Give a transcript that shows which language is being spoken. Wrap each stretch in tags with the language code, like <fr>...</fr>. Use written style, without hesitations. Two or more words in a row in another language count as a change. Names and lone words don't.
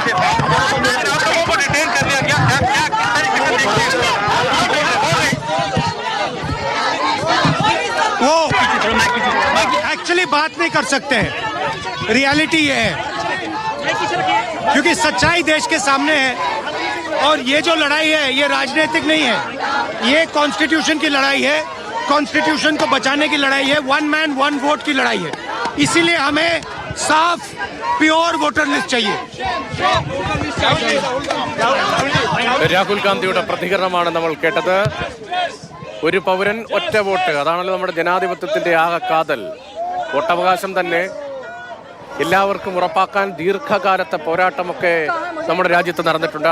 <hi>वो एक्चुअली बात नहीं कर सकते हैं, रियलिटी ये है क्योंकि सच्चाई देश के सामने है और ये जो लड़ाई है ये राजनीतिक नहीं है, ये कॉन्स्टिट्यूशन की लड़ाई है, कॉन्स्टिट्यूशन को बचाने की लड़ाई है,</hi> <en>one man one vote</en> <hi>की लड़ाई है। इसीलिए हमें साफ</hi> <en>pure voter list</en> <hi>चाहिए।</hi> <ml>രാഹുൽ ഗാന്ധിയുടെ പ്രതികരണമാണ് നമ്മൾ കേട്ടത്. ഒരു പൗരൻ ഒറ്റ വോട്ട്, അതാണല്ലോ നമ്മുടെ ജനാധിപത്യത്തിന്റെ ആകെ കാതൽ. വോട്ടവകാശം തന്നെ എല്ലാവർക്കും ഉറപ്പാക്കാൻ ദീർഘകാലത്തെ പോരാട്ടമൊക്കെ നമ്മുടെ രാജ്യത്ത് നടന്നിട്ടുണ്ട്.</ml>